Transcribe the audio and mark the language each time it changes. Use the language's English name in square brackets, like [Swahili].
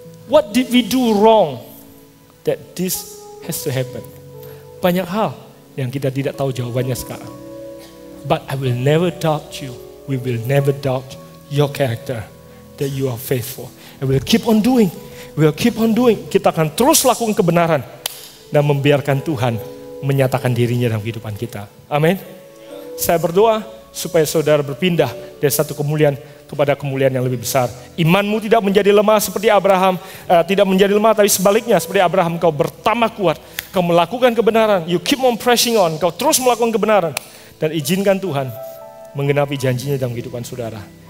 [English] What did we do wrong that this has to happen? [Indonesian] Banyak hal yang kita tidak tahu jawabannya sekarang. [English] But I will never doubt you. We will never doubt your character, that you are faithful. And we'll keep on doing. We'll keep on doing. [Indonesian] Kita akan terus lakukan kebenaran dan membiarkan Tuhan menyatakan dirinya dalam kehidupan kita. Amin. Saya berdoa supaya saudara berpindah dari satu kemuliaan kepada kemuliaan yang lebih besar. Imanmu tidak menjadi lemah seperti Abraham, tidak menjadi lemah, tapi sebaliknya seperti Abraham, kau bertambah kuat, kau melakukan kebenaran, [English] you keep on pressing on, [Indonesian] kau terus melakukan kebenaran, dan izinkan Tuhan menggenapi janjinya dalam kehidupan saudara.